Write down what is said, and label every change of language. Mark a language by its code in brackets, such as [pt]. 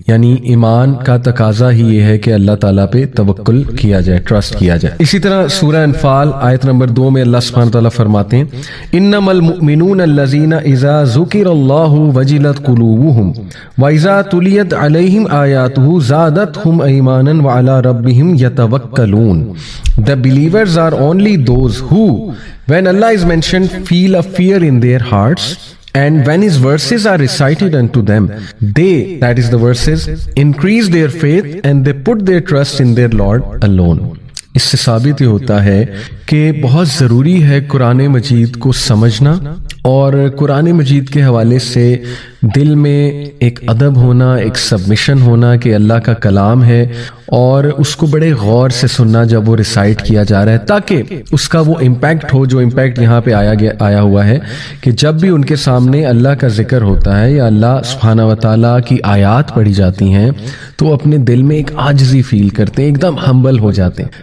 [ur] یعنی ایمان کا تقاضا ہی یہ ہے کہ اللہ تعالیٰ پہ توکل کیا جائے، ٹرسٹ کیا جائے. اسی طرح سورہ انفال آیت نمبر 2 میں اللہ سبحانہ تعالیٰ فرماتے ہیں [ar] انما المؤمنون الذین اذا ذکر اللہ وجلت قلوبہم واذا تلیت علیہم آیاتہ زادتہم ایمانا وعلی ربہم یتوکلون. [en] The believers are only those who, when Allah is mentioned, feel a fear in their hearts, and when his verses are recited unto them, they, that is the verses, increase their faith and they put their trust in their Lord alone. [ur] اس سے ثابت یہ ہوتا ہے کہ بہت ضروری ہے قرآن مجید کو سمجھنا، اور قرآن مجید کے حوالے سے دل میں ایک ادب ہونا، ایک سبمیشن ہونا کہ اللہ کا کلام ہے، اور اس کو بڑے غور سے سننا جب وہ ریسائٹ کیا جا رہا ہے، تاکہ اس کا وہ امپیکٹ ہو جو امپیکٹ یہاں پہ آیا ہوا ہے کہ جب بھی ان کے سامنے اللہ کا ذکر ہوتا ہے یا اللہ سبحانہ و تعالیٰ کی آیات پڑھی جاتی ہیں تو اپنے دل میں ایک عاجزی فیل کرتے ہیں، ایک دم ہمبل ہو جاتے ہیں.